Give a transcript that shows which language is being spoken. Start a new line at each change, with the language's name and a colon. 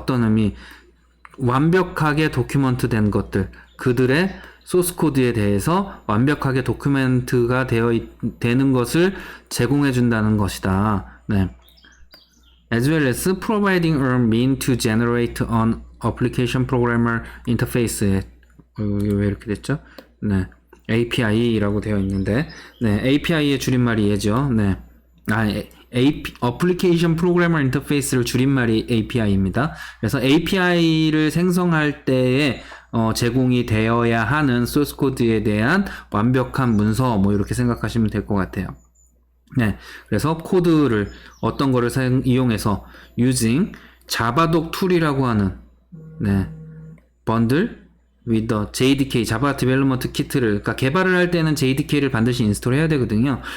Korean: 어떤 의미, 완벽하게 도큐먼트된 것들, 그들의 소스 코드에 대해서 완벽하게 도큐멘트가 되는 것을 제공해 준다는 것이다.
English: As well as providing a mean to generate an application programmer interface.
Korean: 왜 이렇게 됐죠? API라고 되어 있는데, API의 줄임말이 얘죠. Application Programmer Interface를 줄임말이 API입니다. 그래서 API를 생성할 때에 제공이 되어야 하는 소스 코드에 대한 완벽한 문서 뭐 이렇게 생각하시면 될 것 같아요. 네, 그래서 코드를 어떤 거를 이용해서 using 자바독 툴이라고 하는 번들
English: with the JDK
Korean: 자바 디벨로먼트 키트를 그러니까 개발을 할 때는 JDK를 반드시 인스톨해야 되거든요.